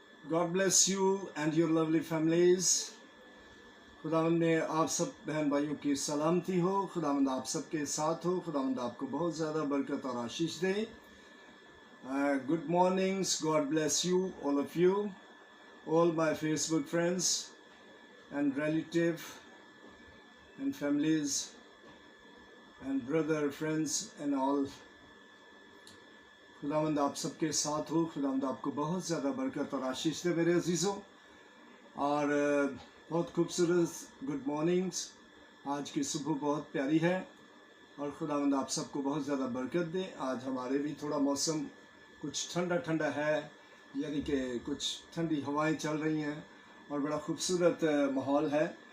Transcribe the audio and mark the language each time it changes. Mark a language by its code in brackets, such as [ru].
[en] God bless you and your lovely families. [hi] खुदावंद ने आप सब बहन भाइयों की सलामती हो। खुदावंद आप सबके साथ हो। खुदावंद आपको बहुत ज़्यादा बरकत और आशीष दे। [en] Good mornings. God bless you, all of you, all my Facebook friends and relative and families and brother friends and all. [hi] खुदावंद आप सबके साथ हो। खुदावंद आपको बहुत ज़्यादा बरकत और आशीष दे मेरे अजीज़ों। और बहुत खूबसूरत [en] Good mornings. [hi] आज की सुबह बहुत प्यारी है और खुदावंद आप सबको बहुत ज़्यादा बरकत दे। आज हमारे भी थोड़ा मौसम कुछ ठंडा ठंडा है, यानी कि कुछ ठंडी हवाएं चल रही हैं और बड़ा खूबसूरत माहौल है।